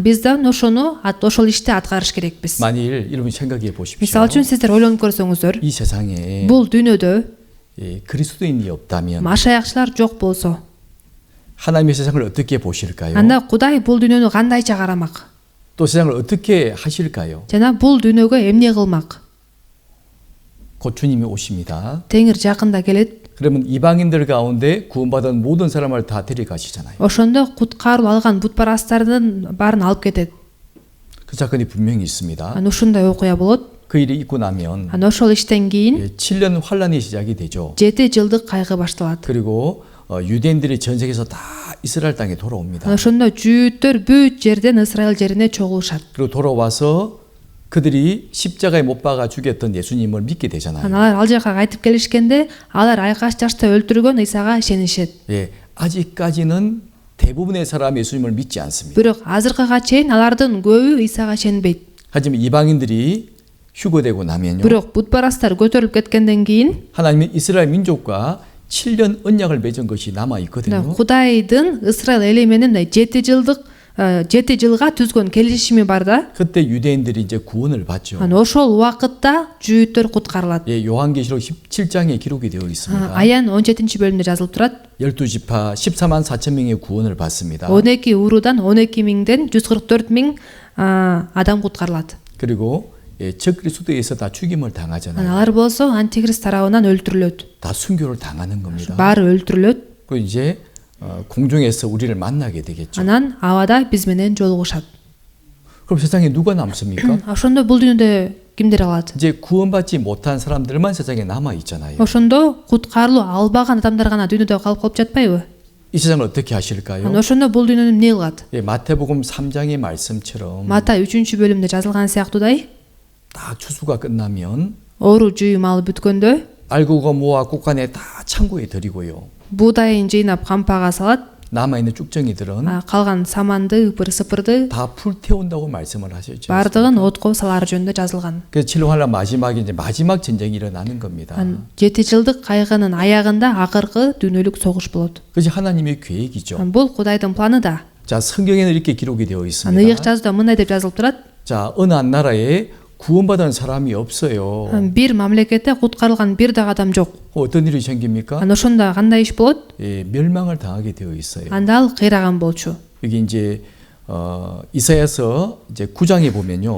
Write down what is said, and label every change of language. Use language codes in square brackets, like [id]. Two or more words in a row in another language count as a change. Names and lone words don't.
[ky] Биз да ошол ишти аткарыш керекпиз. [ko] 만일 여러분 생각해 보십시오. [ky] Мисалы үчүн сиздер ойлонуп көрсөңүздөр, [ko] 이 세상에 [ky] бул дүйнөдө [ko] 그리스도인이 없다면 [ky] машаякчылар жок болсо, [ko] 하나님의 세상을 어떻게 보실까요? [ky] анда Кудай бул дүйнөнү кандайча карамак? [ko] 또 세상을 어떻게 하실까요? [ky] Жана бул дүйнөгө эмне кылмак? [ko] 곧 주님이 오십니다. [ky] Теңир жакында келет. [ko] 그러면 이방인들 가운데 구원받은 모든 사람을 다 데려가시잖아요. [ky] Ошондо куткаруу алган бутпарастардын баарын алып кетет. [ko] 그 사건이 분명히 있습니다. [ky] Ушундай окуя болот. [ko] 그 일이 있고 나면 [ky] Ошол иштен кийин [ko] 7년 환란이 시작이 되죠. [ky] 7 жылдык кайгы башталат. [ko] 그리고 유대인들이 전 세계에서 다 이스라엘 땅에 돌아옵니다. [ky] Ошондо жүйүттөр бүт жерден Исраил жерине чогулушат. [ko] 그리고 돌아와서 그들이 십자가에 못 박아 죽였던 예수님을 믿게 되잖아요. [ky] Алар ал жака кайтып келишкенде, алар айкаш жашта өлтүргөн Исага ишенишет. [ko] 아직까지는 대부분의 사람이 예수님을 믿지 않습니다. [ky] Бирок азыркыга чейин алардын көбү Исага ишенбейт. [ko] 하지만 이방인들이 휴거되고 나면요. [ky] Бирок бутпарастар көтөрүлүп кеткенден кийин [ko] 하나님은 이스라엘 민족과 7년 언약을 맺은 것이 남아 있거든요. [ky] Кудайдын Исраил эли менен 7 жылга түзгөн келишими бар да. [ko] 그때 유대인들이 이제 구원을 받죠. [ky] Ошол убакытта жүйүттөр куткарылат. [ko] 요한계시록 17장에 기록이 되어 있습니다. [ky] Аян 17 бөлүмдө жазылып турат. [ko] 12지파 14만 4천 명의 구원을 받습니다. [ky] 12 уруудан 12 миңден 144 миң адам куткарылат. [ko] 그리고 적그리스도에서 다 죽임을 당하잖아요. [ky] Алар болсо антихрист тарабынан өлтүрүлөт. [ko] 다 순교를 당하는 겁니다. [ky] Баары өлтүрүлөт. [ko] 그 이제 공중에서 우리를 만나게 되겠죠. [ky] Анан абада биз менен жолугушат. [ko] 그럼 세상에 누가 남습니까? [ky] Ошондо бул дүйнөдө кимдер калат? [ko] 이제 구원받지 못한 사람들만 세상에 남아 있잖아요. [ky] Ошондо куткарылуу албаган адамдар гана дүйнөдө калып жатпайбы? [ko] 이 세상을 어떻게 하실까요? [ky] Ошондо бул дүйнөнү эмне кылат? [ko] 마태복음 3장의 말씀처럼 [ky] Матай 3-бөлүмдө жазылган сыяктуудай, [ko] 다 추수가 끝나면 [ky] оору жүйүм алып бүткөндө [ko] 알곡과 모아 곡간에 다 창고에 들이고요. [ky] буудайын жыйнап кампага салат, [ko] 남아있는 쭉정이들은 [ky] калган саманды, ыпыр сыпырды [ko] 다 불태운다고 말씀을 하셨죠. [ky] бардыгын отко салары жөнүндө жазылган. [ko] 그래서 7월 환란 마지막에 이제 마지막 전쟁이 일어나는 겁니다. [ky] 7 жылдык кайгынын аягында акыркы дүйнөлүк согуш болот. [ko] 그것이 하나님의 계획이죠. [ky] Бул Кудайдын планы да. [ko] 자, 성경에는 이렇게 기록이 되어 [ky] Ыйык [ko] 있습니다. [ky] жазууда мындай деп жазылып турат. [ko] 자, 어느 한 나라에 구원받은 사람이 없어요. [ky] Бир мамлекетте куткарылган бир дагы адам жок. [ko] 어떤 일이 생깁니까? [ky] Ошондо кандай иш болот? [ko] 멸망을 당하게 되어 있어요. [ky] Анда ал кыйраган болчу. [ko] 여기 이제 이사야서 이제 9장에 보면요.